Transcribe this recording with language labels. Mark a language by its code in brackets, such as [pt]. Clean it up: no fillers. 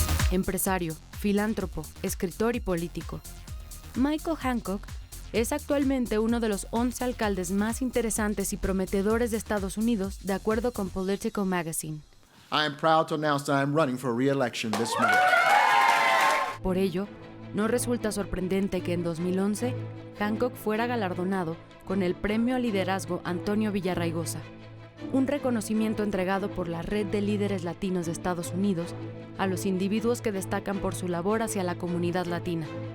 [es] Empresario, filántropo, escritor y político. Michael Hancock es actualmente uno de los 11 alcaldes más interesantes y prometedores de Estados Unidos, de acuerdo con Political Magazine. [en] I am proud to announce that I am running for re-election this month. [es] Por ello, no resulta sorprendente que en 2011 Hancock fuera galardonado con el Premio al Liderazgo Antonio Villarraigosa, un reconocimiento entregado por la Red de Líderes Latinos de Estados Unidos a los individuos que destacan por su labor hacia la comunidad latina.